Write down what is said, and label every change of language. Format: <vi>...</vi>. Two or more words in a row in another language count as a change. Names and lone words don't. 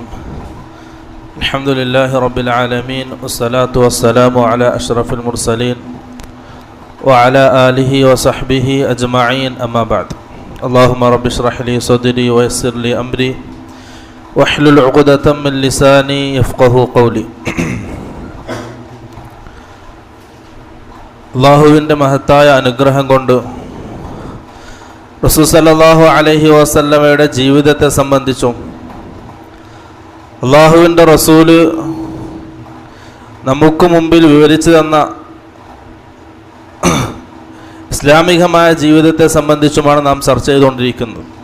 <ar>الحمد لله رب العالمين والصلاة والسلام على أشرف المرسلين وعلى آله وصحبه أجمعين أما بعد. اللهم رب اشرح لي صدري ويسر لي أمري واحلل عقدة من لساني يفقه قولي.</ar> <ml>അള്ളാഹുവിൻ്റെ മഹത്തായ അനുഗ്രഹം കൊണ്ട് റസൂൽ സല്ലല്ലാഹു അലൈഹി വസല്ലമയുടെ ജീവിതത്തെ സംബന്ധിച്ചും അള്ളാഹുവിൻ്റെ റസൂല് നമുക്ക് മുമ്പിൽ വിവരിച്ചു തന്ന ഇസ്ലാമികമായ ജീവിതത്തെ സംബന്ധിച്ചുമാണ് നാം ചർച്ച ചെയ്തുകൊണ്ടിരിക്കുന്നത്.</ml>